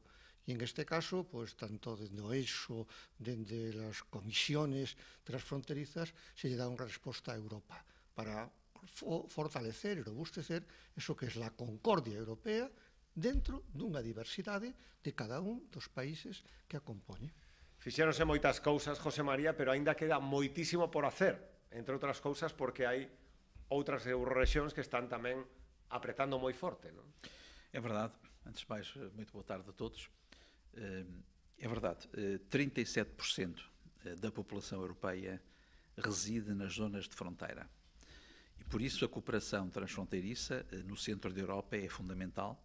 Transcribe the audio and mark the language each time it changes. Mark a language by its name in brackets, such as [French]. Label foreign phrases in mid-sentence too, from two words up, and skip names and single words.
[Galician] E en este caso, pues, tanto dende o eixo, dende as comisiones transfronterizas, se lle dá unha resposta a Europa para fortalecer e robustecer eso que é a concordia europea dentro dunha diversidade de cada un dos países que a compoñen. Fixéronse moitas cousas, José María, pero aínda queda moitísimo por hacer, entre outras cousas porque hai outras Eurorrexións que están tamén apretando moi forte, non? [Portuguese] É verdade. Antes de mais, muito boa tarde a todos. É verdade, 37% da população europeia reside nas zonas de fronteira. E por isso a cooperação transfronteiriça no centro da Europa é fundamental.